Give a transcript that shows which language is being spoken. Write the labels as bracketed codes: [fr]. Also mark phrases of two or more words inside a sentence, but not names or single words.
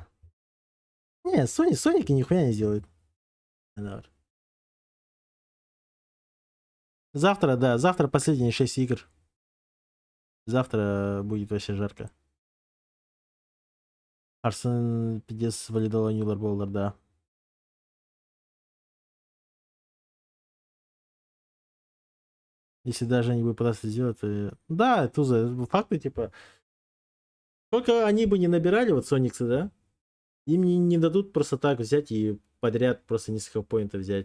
[ru] Не, Соники нихуя не сделает. Завтра, да, завтра последние 6 игр. Завтра будет вообще жарко. Арсен пидес валидовал Ньюлар Болдер, да. Если даже они бы пытаться сделать, то... Да, Туза, факты, типа... Сколько они бы не набирали, вот Сониксы, да? Им не дадут просто так взять и подряд просто несколько поинтов взять.